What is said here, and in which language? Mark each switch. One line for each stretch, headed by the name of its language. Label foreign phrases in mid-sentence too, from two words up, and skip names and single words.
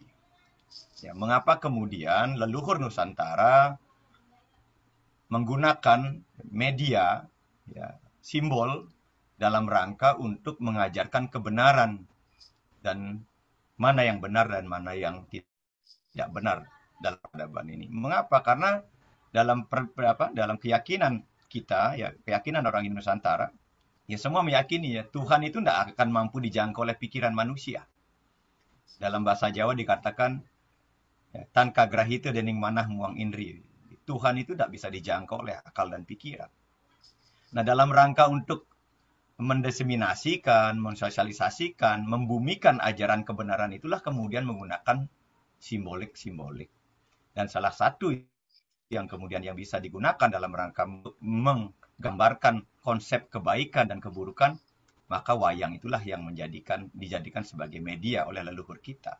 Indonesian: Ya, mengapa kemudian leluhur Nusantara menggunakan media ya, simbol dalam rangka untuk mengajarkan kebenaran dan mana yang benar dan mana yang tidak benar dalam peradaban ini. Mengapa? Karena dalam keyakinan kita, ya keyakinan orang Nusantara, ya semua meyakini ya Tuhan itu tidak akan mampu dijangkau oleh pikiran manusia. Dalam bahasa Jawa dikatakan ya,
Javanese: tan kagrahita dening manah muang indri.
Indonesian: Tuhan itu tidak bisa dijangkau oleh akal dan pikiran. Nah, dalam rangka untuk mendiseminasikan, mensosialisasikan, membumikan ajaran kebenaran itulah kemudian menggunakan simbolik-simbolik. Dan salah satu yang kemudian yang bisa digunakan dalam rangka menggambarkan konsep kebaikan dan keburukan, maka wayang itulah yang dijadikan sebagai media oleh leluhur kita.